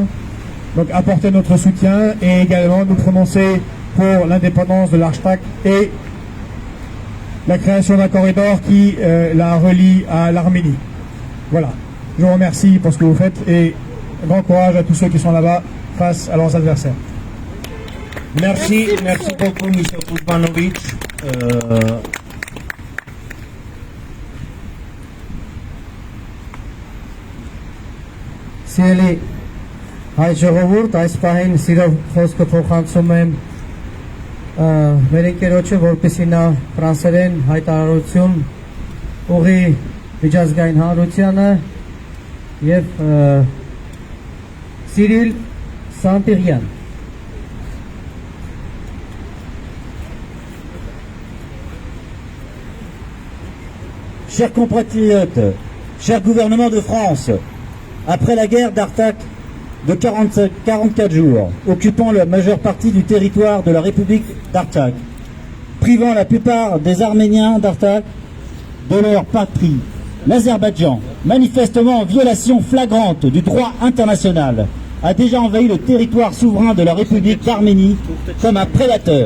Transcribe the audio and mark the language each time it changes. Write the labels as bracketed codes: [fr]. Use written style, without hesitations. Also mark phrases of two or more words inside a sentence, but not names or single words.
[fr] Donc apporter notre soutien et également nous prononcer pour l'indépendance de l'Artsakh et la création d'un corridor qui la relie à l'Arménie. Voilà. Je vous remercie pour ce que vous faites et grand courage à tous ceux qui sont là-bas face à leurs adversaires. Merci beaucoup, M. Kuzmanovic. [hy] Սիրելի հայ ժողովուրդ, այս պահին սիրով խոսքը փոխանցում եմ մեր ընկերոջը, որպեսզի նա ֆրանսերեն հայտարարություն ուղի միջազգային հանրությանը եւ Սիրիլ Սանտիրյան. [fr] Chers compatriotes, cher gouvernement de France, après la guerre d'Artsakh de 44 jours, occupant la majeure partie du territoire de la République d'Artsakh, privant la plupart des Arméniens d'Artsakh de leur patrie, l'Azerbaïdjan, manifestement en violation flagrante du droit international, a déjà envahi le territoire souverain de la République d'Arménie comme un prédateur.